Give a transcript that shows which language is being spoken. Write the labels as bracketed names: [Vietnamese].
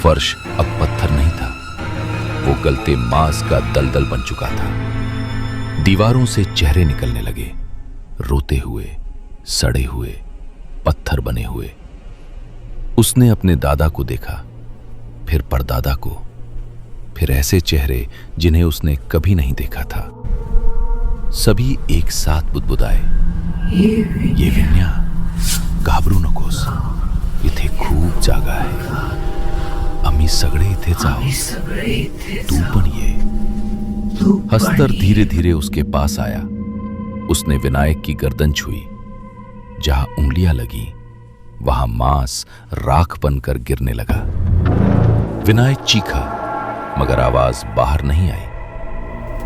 [Hindi] फर्श अब पत्थर नहीं था, वो गलते मांस का दलदल बन चुका था। दीवारों से चेहरे निकलने लगे, रोते हुए, सड़े हुए, पत्थर बने हुए। उसने अपने दादा को देखा, फिर परदादा को, फिर ऐसे चेहरे जिन्हें उसने कभी नहीं देखा था। सभी एक साथ बुदबुदाए, [Marathi] ये विन्या, घाबरू नकोस, इथे खूप जागा आहे, आम्ही सगळे इथे जाऊ, तू पण ये। [Hindi] हस्तर धीरे धीरे उसके पास आया। उसने विनायक की गर्दन छुई। जहां उंगलियां लगी वहां मांस राख बनकर गिरने लगा। विनायक चीखा, मगर आवाज बाहर नहीं आई।